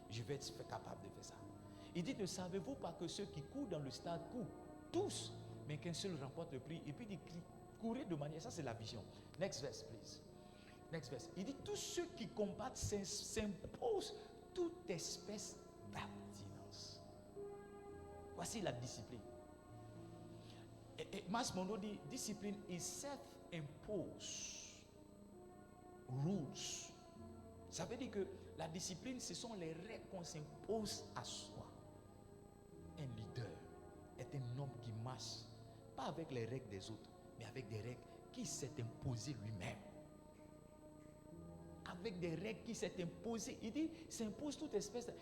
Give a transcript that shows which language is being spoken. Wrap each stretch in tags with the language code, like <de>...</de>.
<fr>Je vais être capable de faire ça. Il dit, ne savez-vous pas que ceux qui courent dans le stade courent tous, mais qu'un seul remporte le prix? Et puis il dit, courir de manière, ça c'est la vision.</fr> <en>Next verse, please. Next verse.</en> <fr>Il dit, tous ceux qui combattent s'imposent toute espèce d'abstinence. Voici la discipline. Et Mas Mondo dit,</fr> <en>discipline is self-imposed rules.</en> <fr>Ça veut dire que la discipline, ce sont les règles qu'on s'impose à soi. Un leader est un homme qui marche, pas avec les règles des autres, mais avec des règles qui s'est imposé lui-même. Avec des règles qui s'est imposé. Il dit, s'impose toute espèce.</fr>